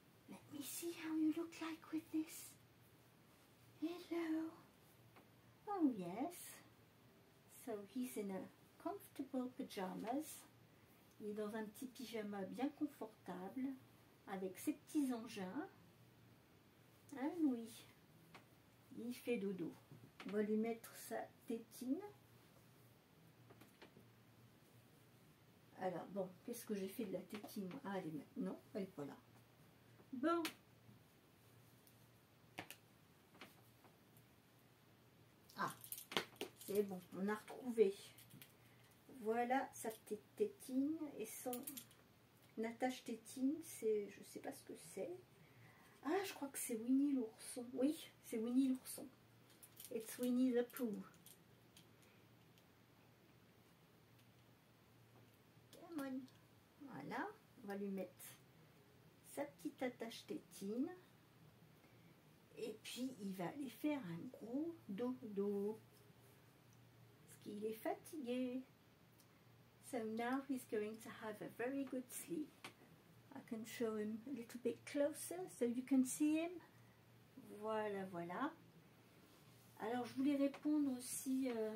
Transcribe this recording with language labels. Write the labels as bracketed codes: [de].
[en] Let me see how you look like with this. Hello. Oh yes. So he's in a comfortable pajamas. [fr] Il est dans un petit pyjama bien confortable avec ses petits engins. Hein, Louis? Il fait dodo. On va lui mettre sa tétine. Alors bon, qu'est-ce que j'ai fait de la tétine? Ah, elle est... non, elle n'est pas là. Bon. Ah, c'est bon, on a retrouvé. Voilà sa petite tétine et son attache tétine, c'est, je sais pas ce que c'est. Ah, je crois que c'est Winnie l'ourson. Oui, c'est Winnie l'ourson. [en] It's Winnie the Pooh. Come on. [fr] Voilà, on va lui mettre sa petite attache tétine. Et puis, il va aller faire un gros dodo. Parce qu'il est fatigué. [en] So now he's going to have a very good sleep. I can show him a little bit closer so you can see him. [fr] Voilà, voilà. Alors, je voulais répondre aussi...